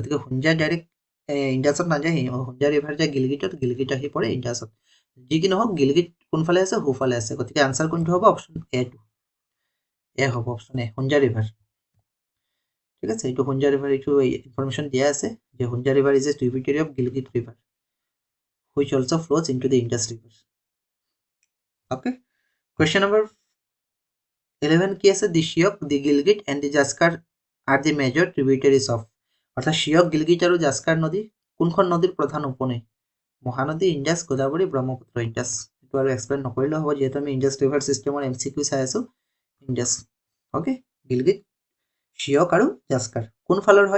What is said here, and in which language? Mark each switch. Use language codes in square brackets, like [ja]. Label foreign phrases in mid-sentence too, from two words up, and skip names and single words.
[as] গতিকে হুঞ্জা ডাইৰেক্ট ইণ্ডাছত নাযায়, হুঞ্জা ৰিভাৰ যায় গিলগিটত, গিলগিট আহি পৰে ইণ্ডাছত। যি কি নহওক, গিলগিট কোনফালে আছে? সোঁফালে আছে। গতিকে আনচাৰ কোনটো হ'ব? অপশ্যন এটো, এ হ'ব, অপশ্যন এ, হুঞ্জা ৰিভাৰ। ঠিক আছে, এইটো হুঞ্জা ৰিভাৰ, এইটো ইনফৰমেশ্যন দিয়া আছে যে হুঞ্জা ৰিভাৰ [en] is a tributary of Gilgit river which also flows into the Indus River. Okay. Question number 11 [as] কি আছে? [en] The Shiok, the Gilgit and the Jaskar are the major tributaries of, [as] অর্থাৎ শিয়ক, গিলগিট আৰু জাস্কাৰ নদী কোনখন নদীৰ প্ৰধান উপনৈ? মহানদী, ইণ্ডাছ, গোদাবৰী, ব্ৰহ্মপুত্ৰ। ইণ্ডাছ, এইটো আৰু এক্সপ্লেইন নকৰিলেও হ'ব, যিহেতু আমি ইণ্ডাছ ৰিভাৰ ছিষ্টেমৰ MCQ চাই আছোঁ। ইণ্ডাছ, অ'কে। গিলগিট, শিয়ক আৰু জাস্কাৰ কোনফালৰ হয়?